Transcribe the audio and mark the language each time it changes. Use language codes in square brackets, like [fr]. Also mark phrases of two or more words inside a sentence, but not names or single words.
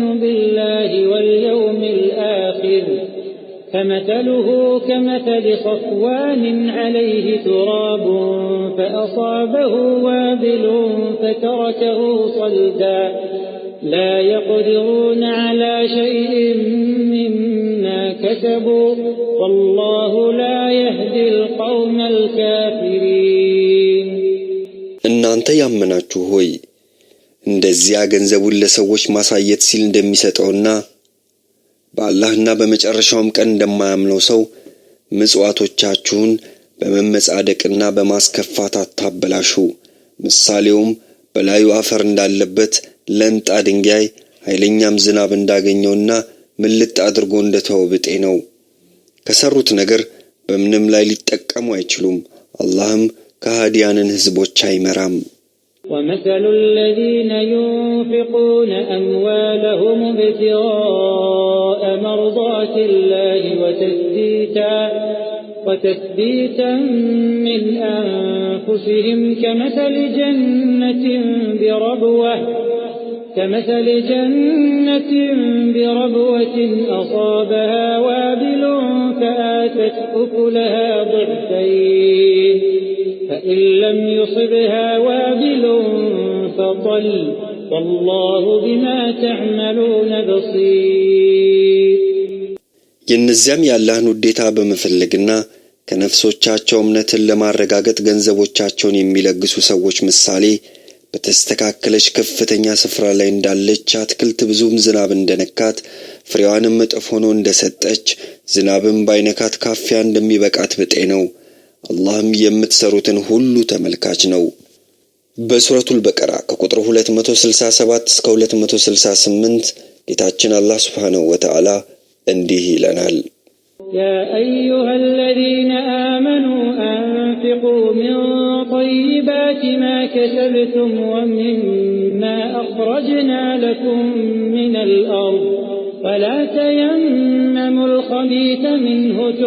[ar] بالله واليوم الآخر فمثله كمثل صفوان عليه تراب فأصابه وابل فتركه صلدا لا يقدرون على شيء مما كسبوا والله لا يهدي القوم الكافرين [am] እናንተ ያመናችሁ ሆይ እንደዚያ ገንዘቡን ለሰዎች ማሳየት ሲል እንደሚሰጠውና በአላህና በመጨረሻውም ቀን እንደማያምነው ሰው ምጽዋቶቻችሁን በመመጻደቅና በማስከፋት አታበላሹ። ምሳሌውም በላዩ አፈር እንዳለበት ለንጣ ድንጋይ ኃይለኛም ዝናብ እንዳገኘውና ምልጥ አድርጎ እንደተወው ብጤ ነው። ከሰሩት ነገር በምንም ላይ ሊጠቀሙ አይችሉም። አላህም ከሃዲያንን ህዝቦች አይመራም። [ar] ومثل الذين ينفقون أموالهم ابتغاء مرضات الله وتثبيتا من أنفسهم كمثل جنة بربوة أصابها وابل فآتت أكلها ضعفين فإن لم يصبها وابل فطل والله بما تعملون بصير [am] የነዚያም ያላህን ውዴታ በመፈለግና ከነፍሶቻቸው እምነትን ለማረጋገጥ ገንዘቦቻቸውን የሚለግሱ ሰዎች ምሳሌ በተስተካከለች ከፍተኛ ስፍራ ላይ እንዳለች አትክልት ብዙም ዝናብ እንደነካት ፍሬዋንም እጥፍ ሆኖ እንደሰጠች ዝናብም ባይነካት ካፊያ እንደሚበቃት ብጤ ነው። አላህም የምትሰሩትን ሁሉ ተመልካች ነው። በሱረቱል በቀራ ከቁጥር 267 እስከ 268 ጌታችን አላህ [ar] سبحانه وتعالى [am] እንዲህ ይለናል። [ar] يا أيها الذين آمنوا أنفقوا من طيبات ما كسبتم ومما أخرجنا لكم من الأرض ولا تيمموا الخبيث منه